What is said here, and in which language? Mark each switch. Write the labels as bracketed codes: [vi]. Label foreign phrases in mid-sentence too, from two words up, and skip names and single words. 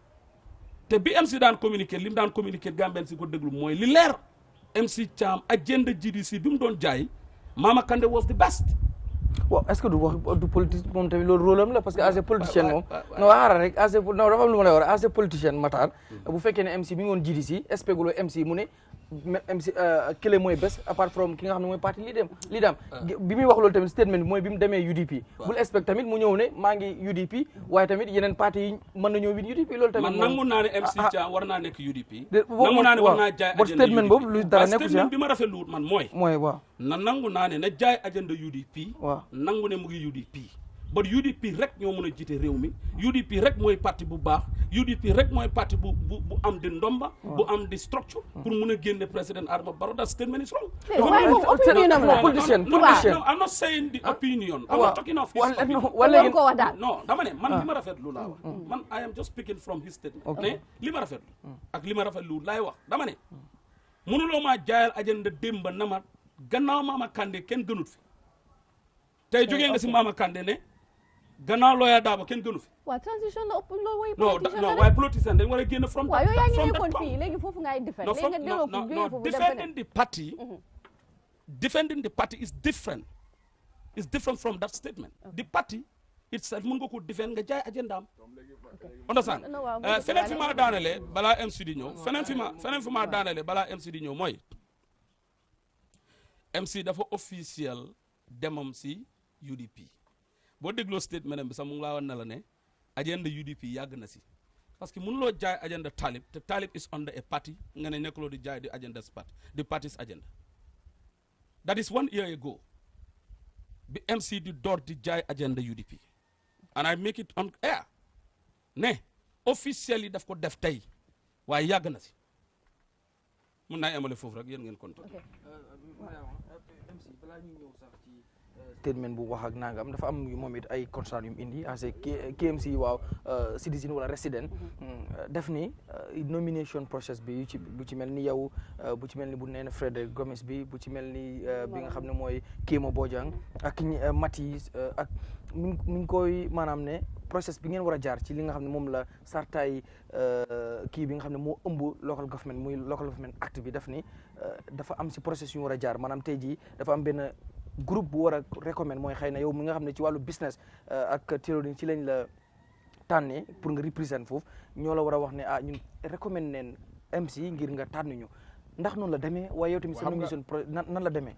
[wo] te bi MC daan communiquer li mu daan communiquer Gambien si ko déglu mooy li leer MC CHAM agenda GDC bi mu doon jaay Mama Kandeh [en] was the best. [wo] waaw [fr] est-ce que [wo] du wax du politique moom tamit loolu rôle am la parce que [en] as a politicien [wo] moom non xaaral rek [en] as a [wo] non dafa am lu ma lay war [en] as a politicien [wo] Matar bu fekkee ne MC bi ngoon GDC espéguloo MC mu ne MC kële mooy best [en] apart from [wo] ki nga xam ne mooy parti lii dem bi muy wax loolu tamit statement bi mooy bi mu demee UDP bul expect tamit mu ñëw ne maa ngi UDP waaye tamit yeneen parti yi mën na ñëw win UDP loolu tamit man nangu naa ne MC Thiam war naa nekk UDP nangu naa ne war naa jaay agenda statement boobu lu dara nekku si statement bi ma rafetlu wut man mooy waaw nangu naa ne na jaay agenda UDP waaw nangu ne mu ngi UDP but UDP rek ñoo mën a jiite réew mi UDP rek mooy parti bu baax UDP rek mooy parti bu am di ndomba bu am di structure pour mun a génne président Adama Barrow [en] that statement is wrong. Politician I'm not saying the opinion. I'm not talking of his opinion. [wo] No dama ne man li ma rafetlu laa wax man [en] I am just speaking from his statement [wo] ne li ma rafetlu ak li ma rafetlu laay wax dama ne mënuloo maa jaayal agenda démba na ma gannaaw Mama Kandeh kenn gënut fi tey jógee nga si Mama Kandeh ne gannaaw Lawyer Darboe kenn gënu fi. waaw transition la ëpp loo way. non waaye politicien dañ war a génn from. waaw yow yaa ngi nekkoon fii léegi foofu ngay defend. léegi nga delloo ko jógee foofu [en] defending the party. defending the party is different. is different from that statement. the party itself [wo] mën nga ko defend nga jaay agenda am. understand feneen fi ma daanele balaa MC di ñëw feneen fi ma daanele balaa MC di ñëw mooy MC dafa officiel demam si UDP. boo dégloo statement bi sax mu ngi laa wan ne la ne agenda UDP yàgg na si [fr] parce que [wo] mënuloo jaay agenda Talib te Talib [en] is under a party [wo] nga ne nekkuloo di jaay di agenda party [en] the party's agenda that is 1 year ago [wo] bi MC di door di jaay agenda UDP [en] and I make it on air [wo] ne officially daf ko def tey waaye yàgg na si mun naa amale foofu rek yéen ngeen kontaan. MC balaa ñuy ñëw sax ci statement bu wax ak nangam dafa am moom it ay concern yu mu indi as KMC waaw citizen wala resident def ni [en] nomination process [wo] bi bu ci mel ni yow bu ci mel ni bu nee na Frederick Gomes bi bu ci mel ni bi nga xam ne mooy Kémo Bojang ak Mati ak mi ngi koy maanaam ne process bi ngeen war a jaar ci li nga xam ne moom la sartaay kii bi nga xam ne moo ëmb [en] local government [wo] muy [en] local government act [wo] bi daf ni dafa am si process yu war a jaar maanaam tey jii dafa am benn groupe bu war a recommend mooy xëy na yow mi nga xam ne ci wàllu business ak terrorisme ci lañ la tànnee pour nga represent foofu ñoo la war a wax ne ñun recommend neen MC ngir nga tànn ñu ndax noonu la demee waaye yow tamit sa nomination nan la demee.